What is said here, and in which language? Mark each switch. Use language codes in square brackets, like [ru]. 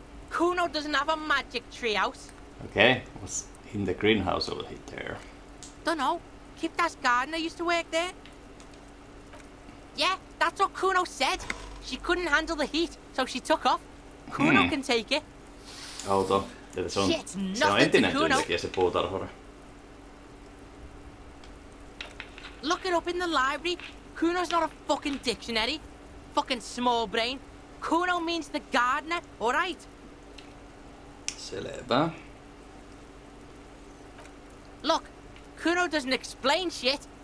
[en] Kuno doesn't have a magic treehouse. Okay, what's in the greenhouse over there? Dunno. Kipta's gardener used to work there. Yeah, that's what Kuno said. She couldn't handle the heat, so she took off. Kuno can take it. [fi] Outo. Se on entinen työntekijä, se puutarhuri. [en] Look it up in the library. Kuno's not a fucking dictionary. Fucking small brain. Kuno means the gardener, alright? [fi] Selvä. [en] Look, Kuno doesn't explain shit.